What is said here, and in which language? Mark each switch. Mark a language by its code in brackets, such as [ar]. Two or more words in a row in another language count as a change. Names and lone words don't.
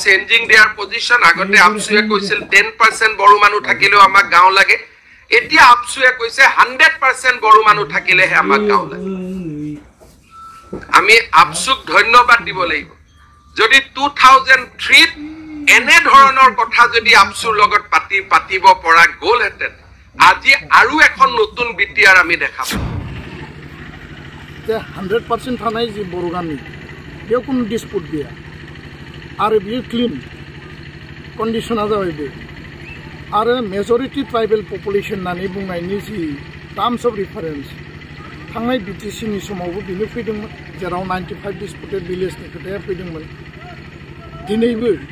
[en] changing their position [as] আগতে আপসুয়ে কৈছিল 10% বড়ো মানুহ থাকিলেও আমাক গাঁও লাগে এতিয়া আপসুয়ে কৈছে 100% বড়ো মানুহ থাকিলেহে আমাক গাঁও লাগে আমি আপসুক ধন্যবাদ দিব লাগিব যদি 2003 এনে ধৰণৰ কথা যদি আপসুৰ লগত পাতিব পৰা গ'ল হেতেন আজি আৰু এখন নতুন বিটিআৰ আমি দেখাম [brx] যে 100% থানাই যে বড়ো গামি बेयाव कुन डिस्पुट गैया आरो बियो क्लीन कन्डिशना जाबाय बे आरो [en] majority tribal population [brx] नानै बुंनायनि [en] the terms of reference [brx] थांनाय बीटीसी नि समावबो बिनो फैदोंमोन जेराव 95 [en] disputed village [brx] नि खोथाया फैदोंमोन दिनैबो